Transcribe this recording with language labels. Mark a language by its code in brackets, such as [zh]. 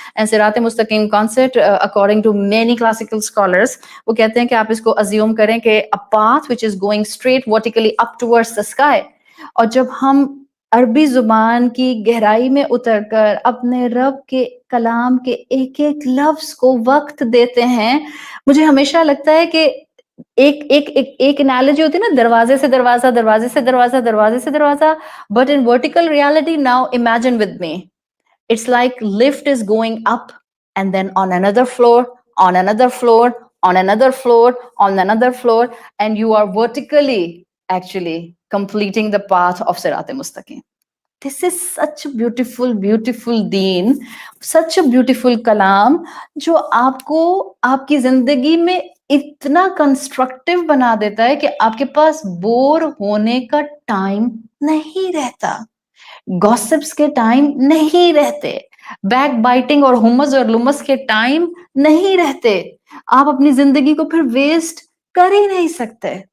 [en] And Sirat Mustaqim concept according to many classical scholars, [ur] وہ کہتے ہیں کہ آپ اس کو [en] assume [ur] کریں کہ [en] a path which is going straight vertically up towards the sky. [ur] اور جب ہم عربی زبان کی گہرائی میں اتر کر اپنے رب کے کلام کے ایک ایک لفظ کو وقت دیتے ہیں, مجھے ہمیشہ لگتا ہے کہ ایک انالوجی ہوتی ہے نا, دروازے سے دروازہ, دروازے سے دروازہ, دروازے سے دروازہ. [en] But in vertical reality, now imagine with me, it's like lift is going up and then on another floor, on another floor, on another floor, on another floor, and you are vertically actually completing the path of Sirat Mustaqim. This is such a beautiful deen, such a beautiful kalam, [ur] جو آپ کو آپ کی زندگی میں اتنا constructive بنا دیتا ہے کہ آپ کے پاس بور ہونے کا ٹائم نہیں رہتا, گوسپس کے ٹائم نہیں رہتے, بیک بائٹنگ اور ہمس اور لمس کے ٹائم نہیں رہتے. آپ اپنی زندگی کو پھر ویسٹ کر ہی نہیں سکتے.